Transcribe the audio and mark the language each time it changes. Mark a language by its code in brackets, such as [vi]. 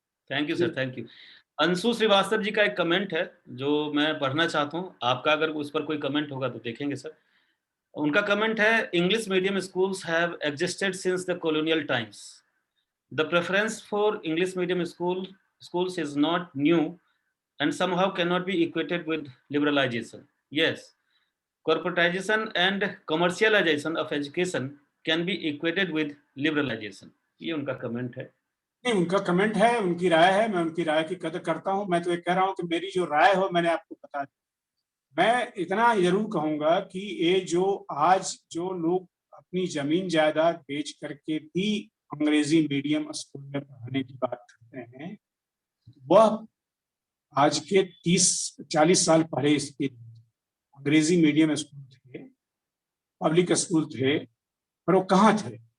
[en] Thank you sir, thank you. [hi] Anshu Srivastava ji का एक comment है जो मैं पढ़ना चाहता हूँ। आपका अगर उस पर कोई कमेंट होगा तो देखेंगे सर। उनका कमेंट है, [en] English medium schools have existed since the colonial times. The preference for English medium schools is not new and somehow cannot be equated with liberalization. Yes, corporatization and commercialization of education can be equated with liberalization. [hi] ये उनका comment है। नहीं, उनका comment है, उनकी राय है, मैं उनकी राय की कदर करता हूं। मैं तो ये कह रहा हूं कि मेरी जो राय हो मैंने आपको बता दी। मैं इतना जरूर कहूंगा कि ये जो आज जो लोग अपनी जमीन जायदाद बेच करके भी अंग्रेजी मीडियम स्कूल में पढ़ाने की बात करते हैं, वह आज के 30-40 साल पहले इसके अंग्रेजी मीडियम स्कूल थे, पब्लिक स्कूल थे, पर वो कहाँ थे?